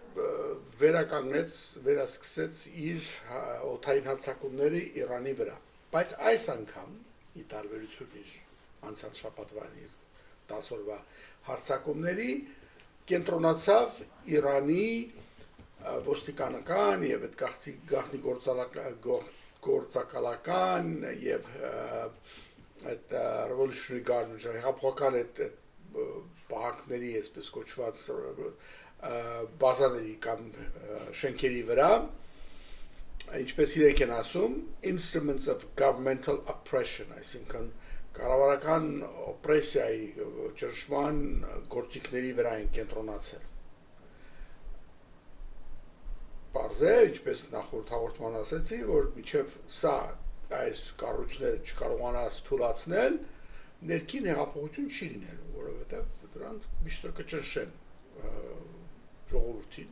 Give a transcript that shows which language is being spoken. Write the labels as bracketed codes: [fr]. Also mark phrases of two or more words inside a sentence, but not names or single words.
[hy] վերասկսեց իր օդային հարձակումները Իրանի վրա, բայց այս անգամ, ի տարբերություն իր անցած շաբաթվա 10 օրվա հարձակումների, կենտրոնացավ Իրանի ոստիկանական եւ այդ գաղտնի գործակալական եւ այդ [en] revolutionary guard [hy] հեղափոխական այդ բանակների այսպես կոչված բազաների կամ շենքերի վրա, ինչպես իրենք են ասում, [en] instruments of governmental oppression, [hy] այսինքն կառավարական օպրեսիայի ճնշման գործիքների վրա են կենտրոնացել։ Պարզ է, ինչպես նախորդ հաղորդման ասեցի, որ մինչև սա այս կառույցները չկարողանաս թույլատրել, ներքին հեղափոխություն չի լինելու, որովհետև դրանք միշտ կճնշեն ժողովրդին